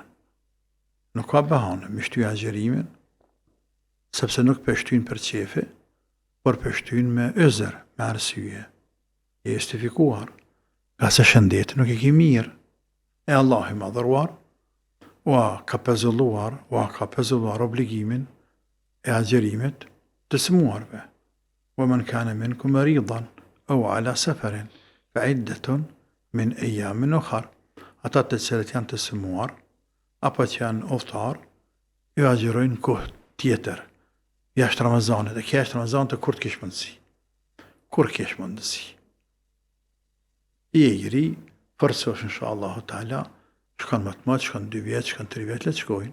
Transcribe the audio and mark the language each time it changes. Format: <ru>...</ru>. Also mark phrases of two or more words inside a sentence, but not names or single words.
<sq>Nuk ka bahane, me shty agjerimin, sepse nuk pështyn për qefi, por pështyn me ëzër, me arsye. Je justifikuar, nga se shëndeti nuk i ki mirë. E Allah i madhëruar, ua ka pezulluar obligimin e agjerimit të smuarve.</sq> <ar>ومن كان منكم مريضا أو على سفر فعدة من أيام أخر.</ar> <sq>Ata të cilët janë të smuar apo që janë udhëtar, ju agjerojnë kohë tjetër jashtë Ramazanit, e kjo jashtë Ramazanit kur të kish mundësi. Kur kish mundësi. I ri, forcosh</sq> <ar>إن شاء الله تعالى,</ar> <sq>shkon më të madh, shkon 2 vjet, shkon 3 vjet, le të shkojnë.</sq>